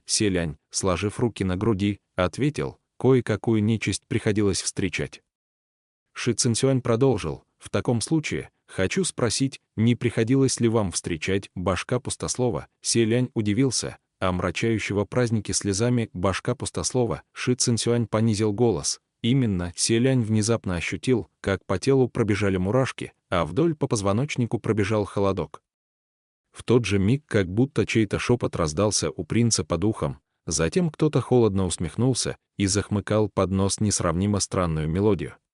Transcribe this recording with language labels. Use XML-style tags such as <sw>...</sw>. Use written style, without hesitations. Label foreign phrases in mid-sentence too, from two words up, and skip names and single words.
<ru>Селянь, сложив руки на груди, ответил: «Кое-какую нечисть приходилось встречать». Ши Цинцюань продолжил: «В таком случае, хочу спросить, не приходилось ли вам встречать башка пустослова?» Селянь удивился: омрачающего праздники слезами башка пустослова. Ши Цинцюань понизил голос: «Именно». Селянь внезапно ощутил, как по телу пробежали мурашки, а вдоль по позвоночнику пробежал холодок. В тот же миг как будто чей-то шепот раздался у принца под ухом, затем кто-то холодно усмехнулся и захмыкал под нос несравнимо странную мелодию.</ru>